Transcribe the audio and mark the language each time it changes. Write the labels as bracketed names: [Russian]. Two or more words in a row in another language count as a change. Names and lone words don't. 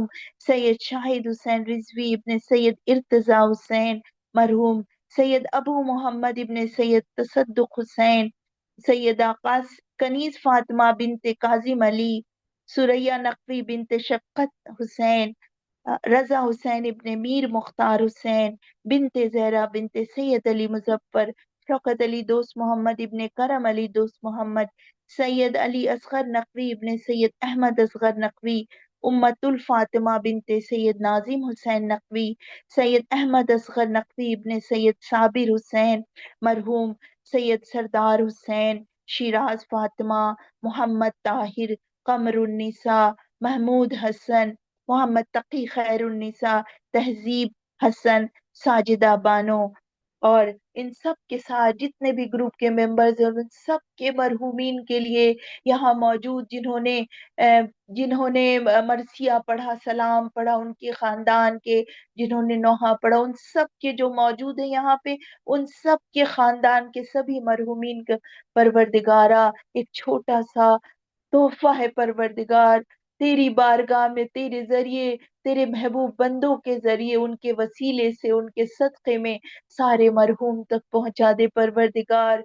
[Urdu] سید شاہد حسین رضوی ابن سید ارتضی حسین مرحوم سید ابو محمد ابن سید تصدق حسین سیدہ کنیز فاطمہ بنت کاظم علی سریہ نقوی بنت شفقت حسین رضا حسین ابن میر مختار حسین بنت زہرا بنت سید علی مظفر شوکت علی دوست محمد ابن کرم علی دوست محمد سید علی اصغر نقوی ابن سید احمد اصغر نقوی امت الفاطمہ بنت سید ناظم حسین نقوی، سید احمد اصغر نقوی ابن سید صابر حسین، مرحوم سید سردار حسین، شیراز فاطمہ، محمد طاہر، قمر النساء، محمود حسن، محمد तकी खैरुन्निसा, तहजीब हसन, साजिदा बानो, اور ان سب کے ساتھ جتنے بھی گروپ کے ممبرز ہیں ان سب کے مرحومین کے لیے یہاں موجود جنہوں نے مرثیہ پڑھا، سلام پڑھا، ان کے خاندان کے جنہوں نے نوحہ پڑھا، ان سب کے جو موجود ہے یہاں پے، ان سب کے خاندان کے سبھی مرحومین کا پروردگارا ایک چھوٹا سا تحفہ ہے پروردگار، تیری بارگاہ میں تیرے ذریعے، تیرے محبوب بندوں کے ذریعے، ان کے وسیلے سے، ان کے صدقے میں سارے مرحوم تک پہنچا دے پروردگار.